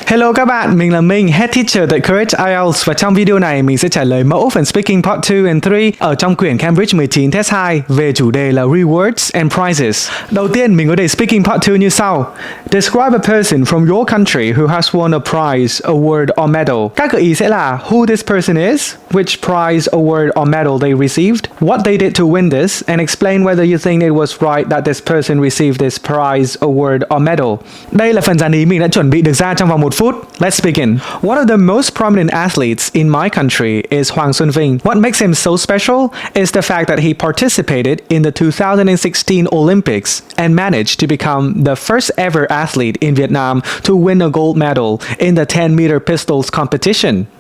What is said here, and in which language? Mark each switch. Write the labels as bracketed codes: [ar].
[vi] Hello các bạn, mình là Minh, Head Teacher tại Courage Ielts và trong video này mình sẽ trả lời mẫu phần Speaking Part 2 and 3 ở trong quyển Cambridge 19 Test 2 về chủ đề là Rewards and Prizes. Đầu tiên mình có đề Speaking Part 2 như sau. [en] Describe a person from your country who has won a prize, award or medal. [vi] Các gợi ý sẽ là [en] who this person is, which prize, award or medal they received, what they did to win this, and explain whether you think it was right that this person received this prize, award or medal. [vi] Đây là phần dàn ý mình đã chuẩn bị được ra trong vòng 1 phút. [en] Let's begin. One of the most prominent athletes in my country is Hoàng Xuân Vinh. What makes him so special is the fact that he participated in the 2016 Olympics and managed to become the first ever athlete in Vietnam to win a gold medal in the 10-meter pistols competition.